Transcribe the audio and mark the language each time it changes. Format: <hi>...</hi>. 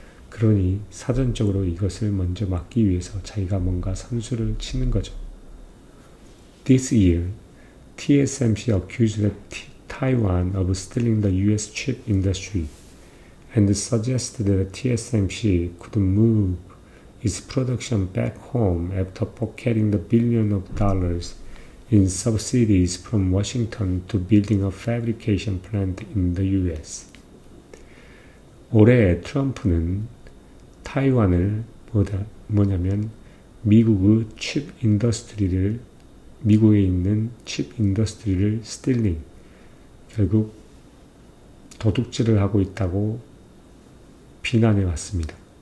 <ko>그러니 사전적으로 이것을 먼저 막기 위해서 자기가 뭔가 선수를 치는 거죠.</ko> <en>This year, TSMC accused Taiwan of stealing the US chip industry and suggested that TSMC could move its production back home after pocketing the billions of dollars in subsidies from Washington to building a fabrication plant in the US.</en> <ko>올해 트럼프는 타이완을 뭐냐면 미국의 칩 인더스트리를, 미국에 있는 칩 인더스트리를 스틸링, 결국 도둑질을 하고 있다고 비난해 왔습니다.</ko>